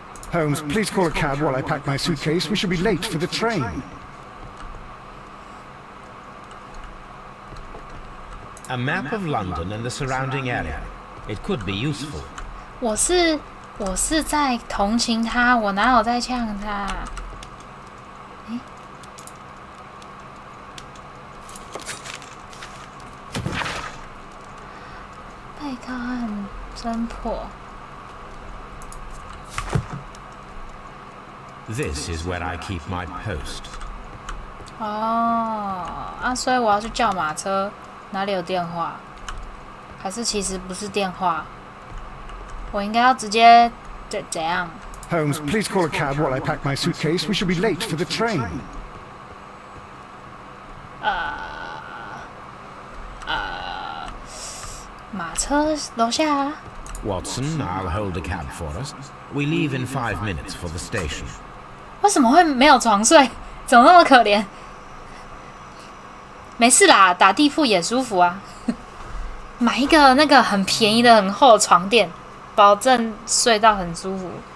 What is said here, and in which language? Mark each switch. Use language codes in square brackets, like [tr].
[en] Holmes, please call a cab while I pack my suitcase. We should be late for the train. A map of London and the surrounding area. It could be useful. [zh] 我是在同情他，我哪有在呛他？被告案侦破。 [en] This is where I keep my post. [zh] 所以我要去叫马车。哪里有电话？还是其实不是电话？我应该要直接怎样 [en] ？Holmes, please call a cab while I pack my suitcase. We should be late for the train. [zh] 马车楼下。 [en] Watson, I'll hold a cab for us. We leave in 5 minutes for the station. [zh] 为什么会没有床睡？怎么那么可怜？没事啦，打地铺也舒服啊。买一个那个很便宜的、很厚的床垫，保证睡到很舒服。